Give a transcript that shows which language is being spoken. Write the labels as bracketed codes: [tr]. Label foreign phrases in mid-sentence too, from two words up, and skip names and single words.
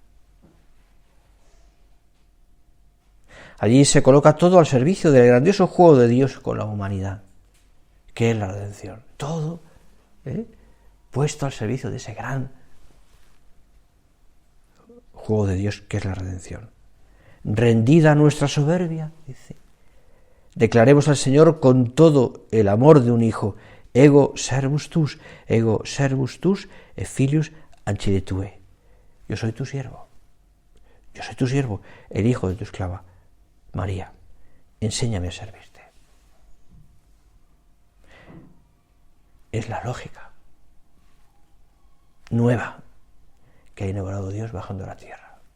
[es] Allí se coloca todo al servicio del grandioso juego de Dios con la humanidad, que es la redención. Todo puesto al servicio de ese gran juego de Dios que es la redención. Rendida nuestra soberbia, dice, declaremos al Señor con todo el amor de un hijo, [la] ego servus tus, et filius ancide tue. [es] Yo soy tu siervo, el hijo de tu esclava, María, enséñame a servirte. Es la lógica nueva que ha inaugurado Dios bajando a la tierra.